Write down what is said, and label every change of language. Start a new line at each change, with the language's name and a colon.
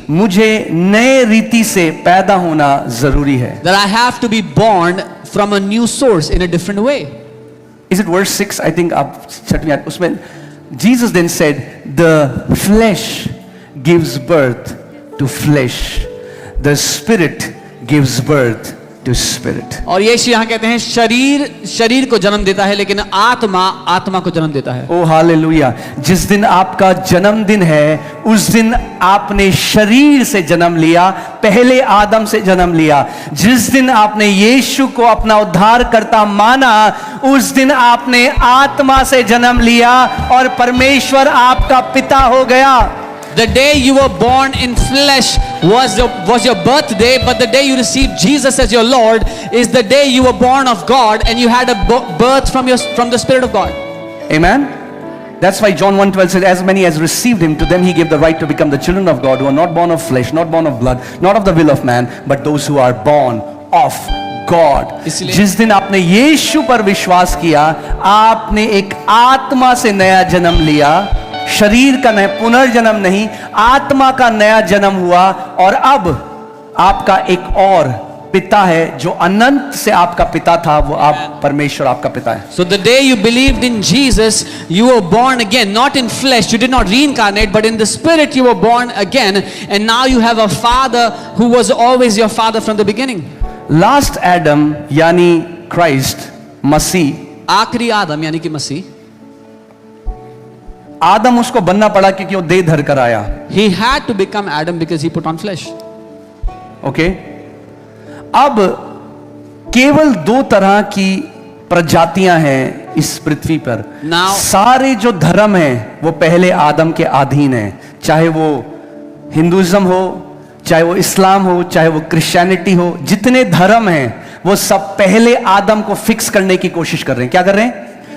Hindi: मुझे नए रीति से पैदा होना जरूरी है।
English: that I have to be born from a new source in a different way. Is it verse 6? I think
Hindi: आप छठ में उसमें
English: Jesus then said, the flesh gives birth to flesh, the spirit gives birth to spirit.
Hindi: और यीशु यहाँ कहते हैं शरीर को जन्म देता है, लेकिन आत्मा को जन्म देता है। ओ हालेलुया। जिस दिन आपका जन्मदिन है, उस दिन आपने शरीर से जन्म लिया, पहले आदम से जन्म लिया। जिस दिन आपने यीशु को अपना उद्धारकर्ता माना, उस दिन आपने आत्मा से जन्म लिया और परमेश्वर आपका पिता हो गया।
English: The day you were born in flesh was your birthday, but the day you received Jesus as your Lord is the day you were born of God and you had a birth from the Spirit of God. Amen. That's why John 1:12 says, as many as received him, to them he gave the right to become the children of God, who are not born of flesh, not born of blood, not of the will of man, but those who are born of God.
Hindi: जिस दिन आपने यीशु पर विश्वास किया, आपने एक आत्मा से नया जन्म लिया, शरीर का नया पुनर्जन्म नहीं, आत्मा का नया जन्म हुआ। और अब आपका एक और पिता है जो अनंत से आपका पिता था, वो आप परमेश्वर आपका पिता है।
English: So the day you believed in Jesus, you were born again, not in flesh. You did not reincarnate, but in the spirit you were born again, and now you have a father who was always your father from the beginning.
Hindi: Last Adam यानी Christ मसीह, आखिरी आदम यानी कि मसीह, आदम उसको बनना पड़ा क्योंकि वो देह धर कर आया।
English: he had to become Adam because he put on flesh.
Hindi: Okay, अब केवल दो तरह की प्रजातियां हैं इस पृथ्वी पर।
English: Now-
Hindi: सारे जो धर्म हैं वो पहले आदम के अधीन हैं, चाहे वो हिंदुइज्म हो, चाहे वो इस्लाम हो, चाहे वो क्रिश्चियनिटी हो, जितने धर्म हैं वो सब पहले आदम को फिक्स करने की कोशिश कर रहे हैं। क्या कर रहे हैं?